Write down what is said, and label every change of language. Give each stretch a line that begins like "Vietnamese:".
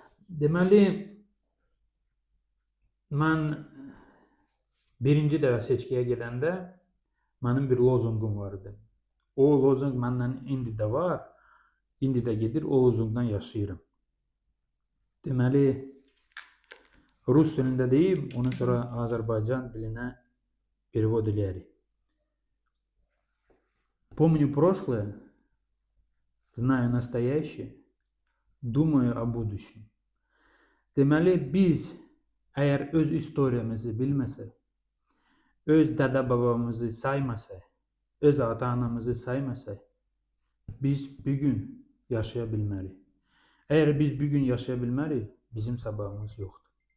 Azerbaijani: Deməli, mən birinci dəfə seçkiyə gedəndə mənim bir lozunqum vardı. O lozunq məndən indi də var. İndi də gedir, o lozunqdan yaşayıram. Deməli, rus dilində deyim, ondan sonra Azərbaycan dilinə перевод eləyərik.
Russian: Помню прошлое, знаю настоящее, думаю о будущем.
Azerbaijani: Deməli, biz əgər öz istoriyamızı bilməsək, öz dədə-babamızı saymasaq, öz ata-anamızı saymasaq, biz bugün yaşaya bilmərik. Əgər biz bugün yaşaya bilmərik, bizim sabahımız yoxdur.